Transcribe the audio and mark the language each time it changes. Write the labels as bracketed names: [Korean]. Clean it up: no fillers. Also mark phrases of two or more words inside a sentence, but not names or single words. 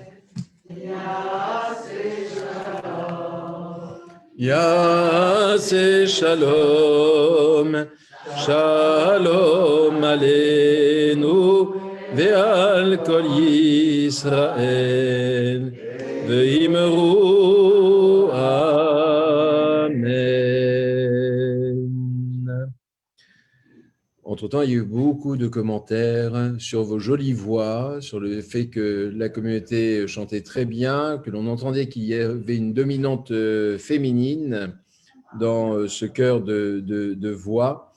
[Hebrew] יעשה שלום, שלום עלינו ועל כל ישראל ואמרו. Amen. [French] Entre-temps, il y a eu beaucoup de commentaires sur vos jolies voix, sur le fait que la communauté chantait très bien, que l'on entendait qu'il y avait une dominante féminine dans ce chœur de voix.